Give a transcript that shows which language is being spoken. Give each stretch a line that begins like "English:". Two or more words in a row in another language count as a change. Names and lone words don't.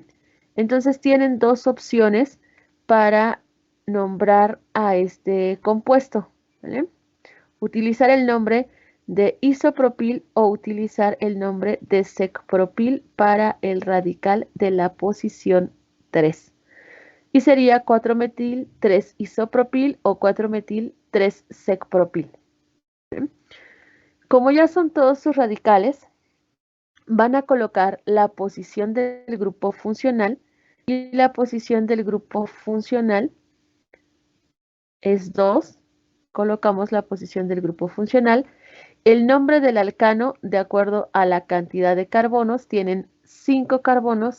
Spanish: Entonces tienen 2 opciones para nombrar a este compuesto, ¿vale? Utilizar el nombre de isopropil o utilizar el nombre de secpropil para el radical de la posición 3. Y sería 4-metil 3-isopropil o 4-metil 3-secpropil. Como ya son todos sus radicales, van a colocar la posición del grupo funcional, y la posición del grupo funcional es 2. Colocamos la posición del grupo funcional. El nombre del alcano, de acuerdo a la cantidad de carbonos, tienen 5 carbonos.